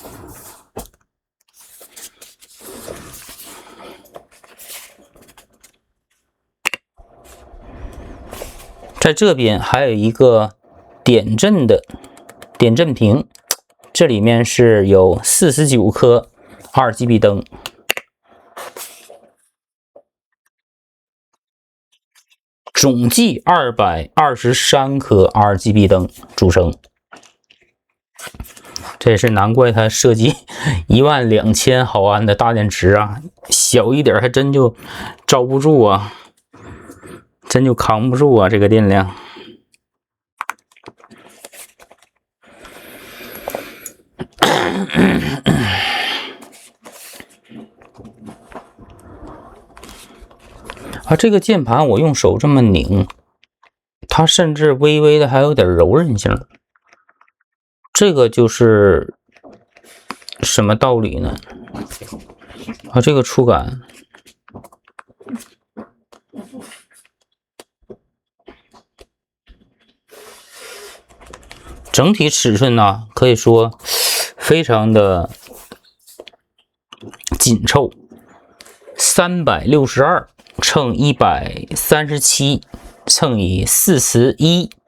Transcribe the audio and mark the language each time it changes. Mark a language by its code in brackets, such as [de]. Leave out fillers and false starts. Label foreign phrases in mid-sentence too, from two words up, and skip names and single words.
[zh] 在這邊還有一個點陣的點陣屏，這裡面是有49顆 RGB 燈。總計223顆 RGB 燈組成。這也是难怪它设計12000毫安的大電池啊，小一點還真就招不住啊，真就扛不住啊，這個電量。啊，这个键盘我用手这麼擰，它甚至微微的還有點柔韌性。這個就是什麼道理呢？啊，這個觸感，整體尺寸呢，可以說非常的緊湊，362乘137乘以41。